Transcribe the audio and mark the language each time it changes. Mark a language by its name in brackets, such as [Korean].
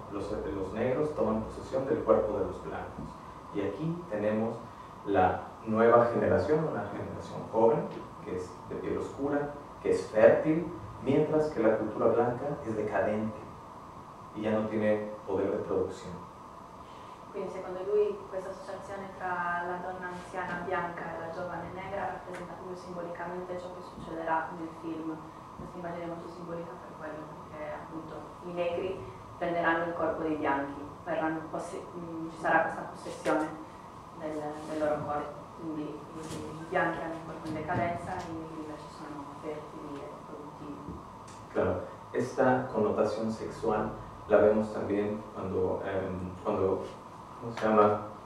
[Spanish] Los negros toman posesión del cuerpo de los blancos, y aquí tenemos la nueva generación, una generación joven, que es de piel oscura, que es fértil, mientras que la cultura blanca es decadente y ya no tiene poder de producción. [Italian] Quindi secondo lui questa associazione tra la donna anziana bianca e la giovane negra rappresenta proprio simbolicamente ciò che succederà nel film. Questa immagine è molto simbolica per quello, perché appunto i negri prenderanno il corpo dei bianchi, ci sarà questa possessione del loro corpo. Quindi i bianchi hanno un corpo in decadenza e i negri invece sono fertili e produttivi. [Spanish] Claro, esta connotación sexual la vemos también cuando ¿cómo se llama?